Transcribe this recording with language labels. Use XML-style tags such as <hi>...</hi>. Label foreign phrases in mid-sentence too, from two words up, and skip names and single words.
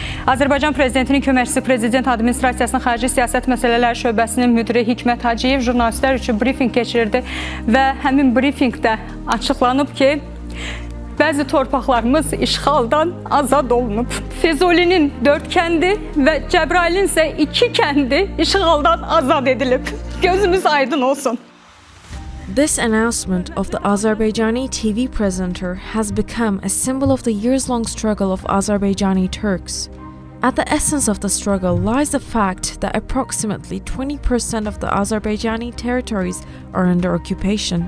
<az>Azərbaycan Prezidentinin köməkçisi Prezident Administrasiyasının Xarici Siyasət Məsələləri Şöbəsinin müdiri Hikmət Hacıyev jurnalistlər üçün brifinq keçirdi və həmin brifinqdə açıqlanıb ki, bəzi torpaqlarımız işğaldan azad olunub. Füzulinin 4 kəndi və Cəbrailin isə 2 kəndi işğaldan azad edilib. Gözümüz aydın olsun.</az> <en>This announcement of the Azerbaijani TV presenter has become a symbol of the years-long struggle of Azerbaijani Turks. At the essence of the struggle lies the fact that approximately 20% of the Azerbaijani territories are under occupation.</en>